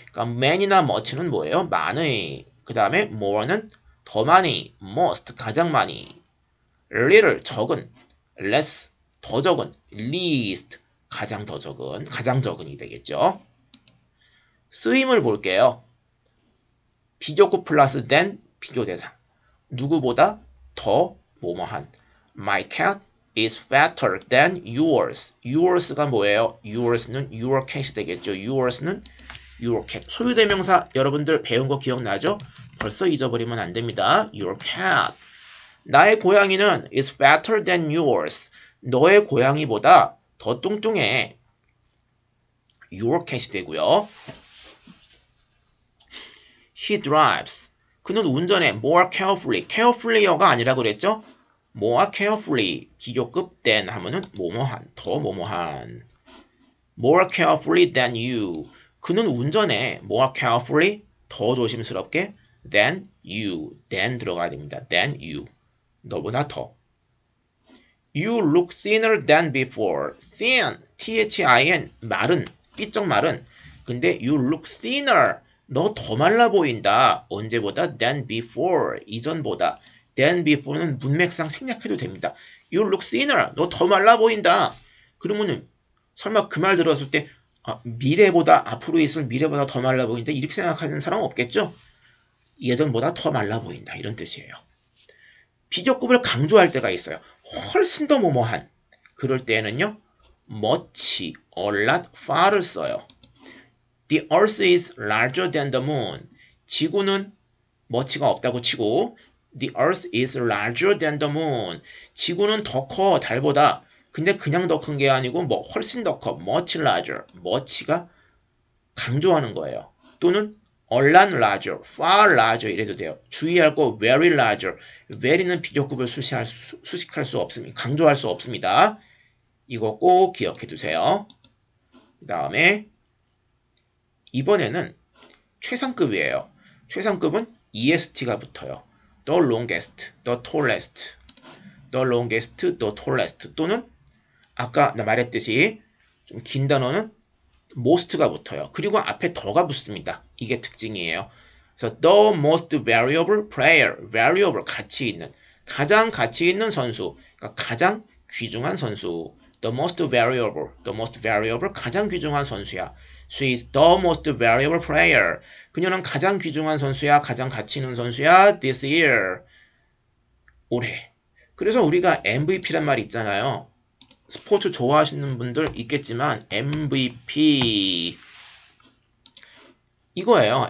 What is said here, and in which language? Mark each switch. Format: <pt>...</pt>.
<ko>그러니까 many나 much는 뭐예요? 많의. 그 다음에 more는 더 많이, most 가장 많이, little 적은, less 더 적은, least 가장 더 적은, 가장 적은이 되겠죠. 쓰임을 볼게요. 비교급 플러스 than 비교대상. 누구보다 더 뭐뭐한.</ko> <en>My cat is fatter than yours.</en> <ko>Yours가 뭐예요? Yours는</ko> <en>your cat</en> <ko>이 되겠죠.</ko> <en>Yours는 your cat.</en> <ko>소유대명사 여러분들 배운 거 기억나죠? 벌써 잊어버리면 안 됩니다.</ko> <en>Your cat.</en> <ko>나의 고양이는</ko> <en>is fatter than yours.</en> <ko>너의 고양이보다 더 뚱뚱해.</ko> <en>Your cat</en> <ko>이 되고요.</ko> <en>He drives.</en> <ko>그는 운전해.</ko> <en>More carefully.</en> <ko>carefully어가 아니라 그랬죠?</ko> <en>more carefully.</en> <ko>기교급 than 하면은 뭐뭐한. 더 뭐뭐한.</ko> <en>More carefully than you.</en> <ko>그는 운전해.</ko> <en>More carefully.</en> <ko>더 조심스럽게.</ko> <en>Than you.</en> <ko>than 들어가야 됩니다.</ko> <en>Than you.</en> <ko>너보다 더.</ko> <en>You look thinner than before.</en> <ko>thin. thin. 마른. 삐쩍 마른.</ko> <en>근데 you look thinner.</en> <ko>너 더 말라 보인다. 언제보다? than before. 이전보다. than before는 문맥상 생략해도 됩니다.</ko> <en>You look thinner.</en> <ko>너 더 말라 보인다. 그러면은 설마 그 말 들었을 때 미래보다 앞으로 있을 미래보다 더 말라 보인다. 이렇게 생각하는 사람 없겠죠? 예전보다 더 말라 보인다. 이런 뜻이에요. 비교급을 강조할 때가 있어요. 훨씬 더 뭐뭐한. 그럴 때에는요.</ko> <en>much, a lot, far를 써요. The earth is larger than the moon.</en> <ko>지구는 much가 없다고 치고</ko> <en>The earth is larger than the moon.</en> <ko>지구는 더 커, 달보다. 근데 그냥 더 큰 게 아니고 뭐 훨씬 더 커.</ko> <en>much larger.</en> <ko>much가 강조하는 거예요.</ko> <en>또는 a lot larger, far larger</en> <ko>이래도 돼요. 주의할 거</ko> <en>very larger.</en> <ko>very는 비교급을 수식할 수 없습니다. 강조할 수 없습니다. 이거 꼭 기억해 두세요. 그 다음에 이번에는 최상급이에요. 최상급은 EST가 붙어요.</ko> <en>The longest, the tallest,</en> <ko>the longest, the tallest 또는 아까 나 말했듯이 좀 긴 단어는 most가 붙어요. 그리고 앞에 더가 붙습니다. 이게 특징이에요. 그래서</ko> <en>the most valuable player,</en> <ko>valuable 가치 있는, 가장 가치 있는 선수, 그러니까 가장 귀중한 선수.</ko> <en>The most valuable</en> <ko>가장 귀중한 선수야.</ko> <en>She is the most valuable player.</en> <ko>그녀는 가장 귀중한 선수야, 가장 가치 있는 선수야.</ko> <en>This year.</en> <ko>올해. 그래서 우리가 MVP란 말이 있잖아요. 스포츠 좋아하시는 분들 있겠지만 MVP 이거예요.</ko>